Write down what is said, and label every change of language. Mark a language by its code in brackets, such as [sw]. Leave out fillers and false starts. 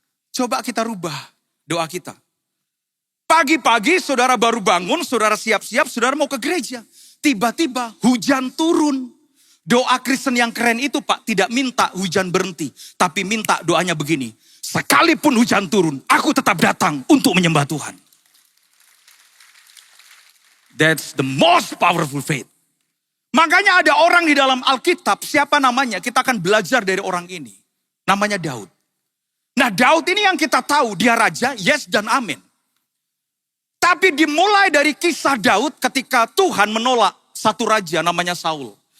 [id] Coba kita rubah doa kita. Pagi-pagi saudara baru bangun, saudara siap-siap, saudara mau ke gereja. Tiba-tiba hujan turun. Doa Kristen yang keren itu Pak tidak minta hujan berhenti. Tapi minta doanya begini. Sekalipun hujan turun, aku tetap datang untuk menyembah Tuhan. [en] That's the most powerful faith. [id] Makanya ada orang di dalam Alkitab, siapa namanya? Kita akan belajar dari orang ini. Namanya Daud. Nah Daud ini yang kita tahu, dia raja, yes dan amin. Tapi dimulai dari kisah Daud ketika Tuhan menolak satu raja namanya Saul.